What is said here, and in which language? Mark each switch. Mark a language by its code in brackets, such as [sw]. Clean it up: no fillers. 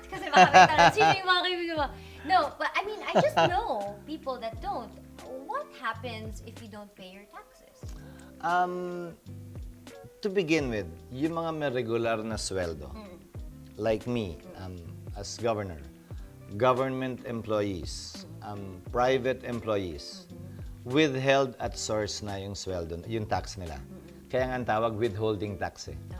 [tl] Kasi baka may tanong, sino yung mga kaibigan mo? [en] No, but I mean, I just know people that don't. What happens if you don't pay your taxes? To begin with, [tl] yung mga may regular na sweldo, [en] like me, as governor, government employees, private employees, withheld at source [tl] na yung sweldo, yung tax nila. Kaya nga ang tawag withholding tax eh.